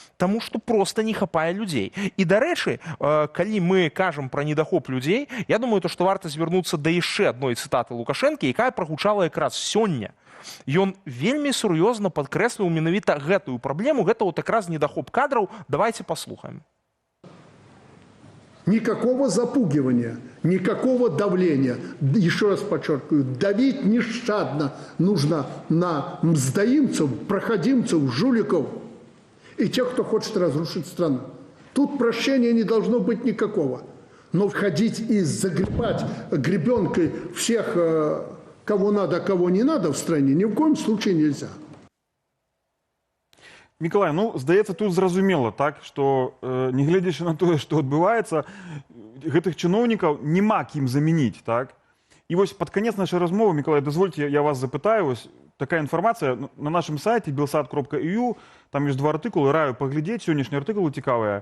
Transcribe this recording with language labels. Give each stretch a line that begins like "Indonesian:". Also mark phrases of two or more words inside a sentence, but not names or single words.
Belarusian: Таму што проста не хапае людзей. І, дарэчы, калі мы кажам пра недахоп людзей, я думаю, што варта звярнуцца да яшчэ адной цытаты Лукашэнкі, якая прагучала якраз сёння. Ён вельмі сур'ёзна падкрэсліў менавіта гэтую праблему, гэта вот якраз недахоп кадраў. Давайте послухаем.
Russian: Никакого запугивания, никакого давления. Еще раз подчеркиваю, давить нещадно нужно на мздоимцев, проходимцев, жуликов и тех, кто хочет разрушить страну. Тут прощения не должно быть никакого. Но входить и загребать гребенкой всех, кого надо, кого не надо в стране, ни в коем случае нельзя.
Belarusian: Миколай, ну, здаецца, тут зразумела, так, што нягледзячы на тое, што адбываецца, гэтых чыноўнікаў няма кім замяніць, так? І вось пад канец нашай размовы, Миколай, дазвольце, я вас запытаю, вось такая інфармацыя на нашым сайце belsat.eu, там ёсць 2 артыкулы, раю паглядзець, сённяшнія артыкулы цікавыя.